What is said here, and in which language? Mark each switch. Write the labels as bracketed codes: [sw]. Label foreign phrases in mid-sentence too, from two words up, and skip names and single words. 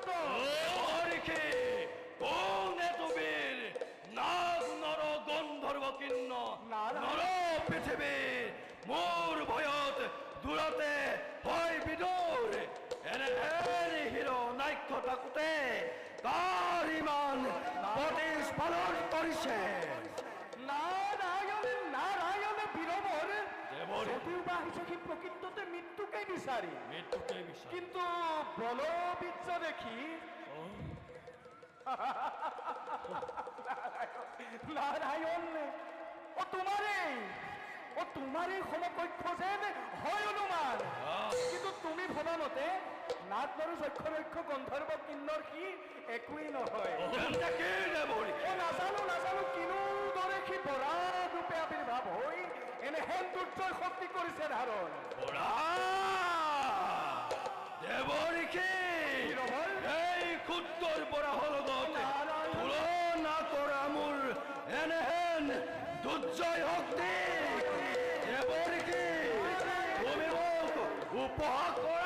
[as] দেৱৰীকে কোনে তুমিৰ নাগ নৰ গন্ধৰ্ব কিন্ন নৰ পৃথিৱীৰ মোৰ ভয়ত দূৰতে হয় বিদুৰ এনেহেন হিৰণাক্ষ থাকোঁতে কাৰ ইমান প্ৰতিস্ফলন কৰিছে নাৰায়ণে বীৰবৰ দেৱৰী যদিও বা আহিছে সি প্ৰকৃততে মৃত্যুকে বিচাৰি মৃত্যুকে বিচাৰ কিন্তু বলবীৰ্য দেখি নারায়ণ ও তোমারে সমকক্ষ যেন হয় অনুমান কিন্তু তুমি ভবা মতে নাট নৰু যক্ষৰক্ষ গন্ধৰ্ব কিন্নৰ সি একোৱেই নহয় তেন্তে কি দেৱৰী ও নাজানো কিনো দৰে সি বৰা ৰূপে আবিৰ্ভাৱ হৈ এনেহেন দুৰ্জয় শক্তি কৰিছে ধাৰণ দেৱৰীকে এই ক্ষুদ্ৰৰ পৰা লগত তুলনা কৰা মোৰ এনেহেন দুৰ্জয় শক্তি দেৱৰীকে তুমি মোক উপহাস কৰা